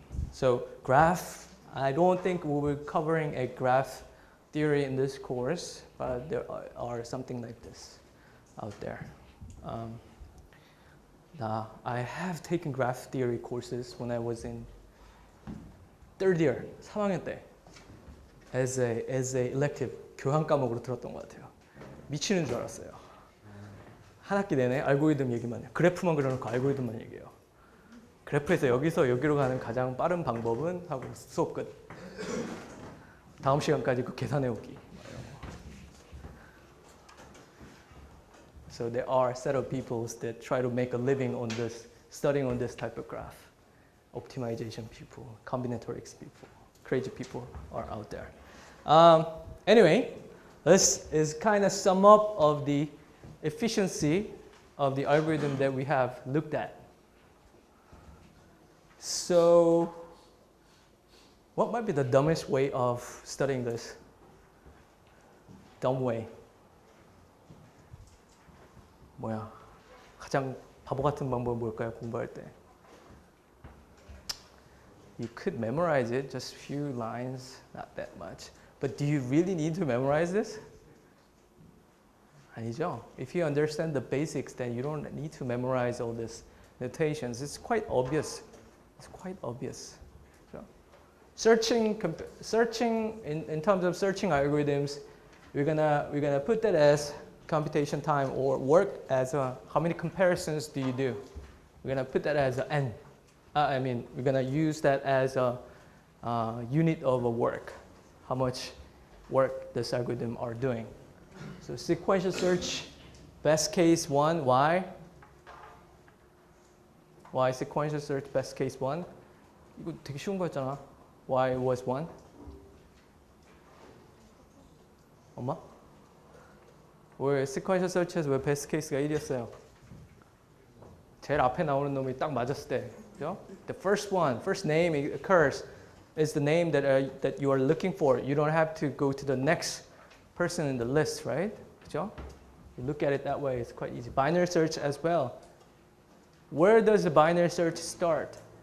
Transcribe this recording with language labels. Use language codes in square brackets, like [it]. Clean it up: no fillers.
[en] So graph, I don't think we'll be covering a graph theory in this course, but there are something like this out there. I have taken graph theory courses when I was in third year, [ko] 3학년 때, [en] as a elective [ko] 교양 과목으로 들었던 것 같아요. 미치는 줄 알았어요. 한 학기 내내 알고리즘 얘기만 해요. 그래프만 그려놓고 알고리즘만 얘기해요. 그래프에서 여기서 여기로 가는 가장 빠른 방법은 하고 수업 끝. 다음 시간까지 그 계산해오기. [en] So there are a set of people that try to make a living on this, studying on this type of graph. Optimization people, combinatorics people, crazy people are out there. Anyway, this is kind of sum up of the efficiency of the algorithm that we have looked at. So, what might be the dumbest way of studying this? Dumb way. [ko] 뭐야? 가장 바보 같은 방법은 뭘까요? 공부할 때. [en] You could memorize it, just few lines, not that much. But do you really need to memorize this? [ko] 아니죠. [en] If you understand the basics, then you don't need to memorize all these notations. It's quite obvious. It's quite obvious. So, searching in terms of searching algorithms, we're gonna put that as computation time or work as how many comparisons do you do? We're gonna put that as n. We're gonna use that as a unit of a work. How much work this algorithm are doing. So sequential search, best case 1, why? Why sequential search best case 1? [ko] 이거 되게 쉬운 거였잖아. [en] Why was 1? [ko] 엄마? 왜 sequential search에서 왜 best case가 1이었어요? 제일 앞에 나오는 놈이 딱 맞았을 때, 그죠? [en] The first name occurs is the name that you are looking for. You don't have to go to the next person in the list, right? [ko] 그죠? [en] You look at it that way, it's quite easy. Binary search as well. Where does the binary search start?